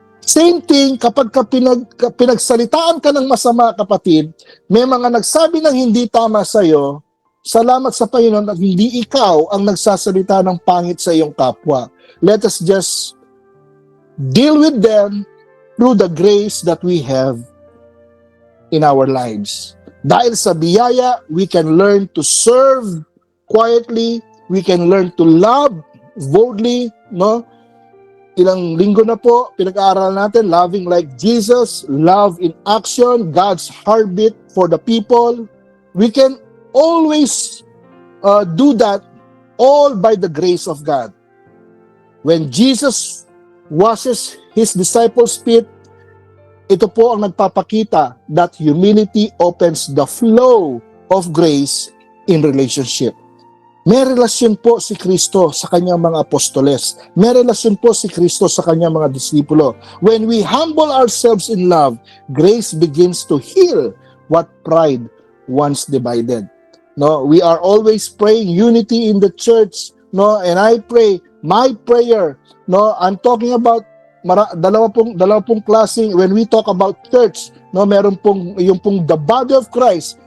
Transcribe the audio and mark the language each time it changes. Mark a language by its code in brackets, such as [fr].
[tl] Same thing kapag pinagsalitaan ka ng masama, kapatid, may mga nagsabi ng hindi tama sa'yo, salamat sa Panginoon at hindi ikaw ang nagsasalita ng pangit sa iyong kapwa. [en] Let us just deal with them through the grace that we have in our lives. [tl] Dahil sa biyaya, [en] we can learn to serve quietly, we can learn to love boldly, no? [tl] Ilang linggo na po, pinag-aaral natin, [en] loving like Jesus, love in action, God's heartbeat for the people. We can always do that all by the grace of God. When Jesus washes His disciples' feet, [tl] ito po ang nagpapakita [en] that humility opens the flow of grace in relationship. [tl] May relasyon po si Kristo sa kanyang mga apostoles. May relasyon po si Kristo sa kanyang mga disipulo. [en] When we humble ourselves in love, grace begins to heal what pride once divided. No, we are always praying unity in the church, no, and I pray, my prayer, no, I'm talking about [tl] dalawa pong klaseng, [en] when we talk about church, no, [tl] meron pong yung pong [en] the body of Christ.